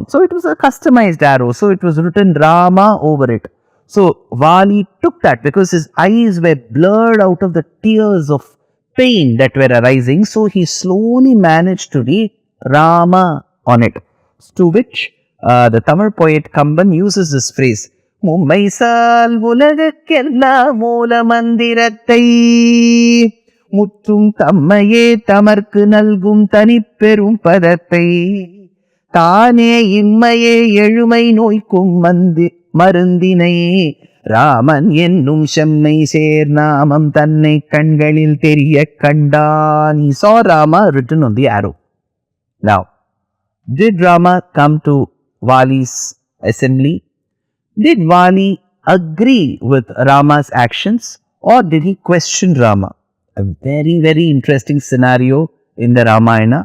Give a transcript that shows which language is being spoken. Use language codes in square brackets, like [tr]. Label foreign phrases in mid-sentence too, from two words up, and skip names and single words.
[en] So it was a customized arrow. So it was written Rama over it. So Vali took that because his eyes were blurred out of the tears of pain that were arising. So he slowly managed to read Rama on it. To which the Tamil poet Kamban uses this phrase, [ta] மும்மைசால் உலகுக்கெல்லாம் மூல மந்திரத்தை முற்றும் தம்மையே தமர்க்கு நல்கும் தனிப்பெரும் பதத்தை தானே இம்மையே எழுமை நோய்க்கும் மருந்தினை ராமன் என்னும் செம்மை சேர் நாமம் தன்னை கண்களில் தெரிய கண்டான். [en] He saw Rama written on the arrow. Now, did Rama come to Vali's assembly? Did Vali agree with Rama's actions, or did he question Rama? A very, very interesting scenario in the Ramayana.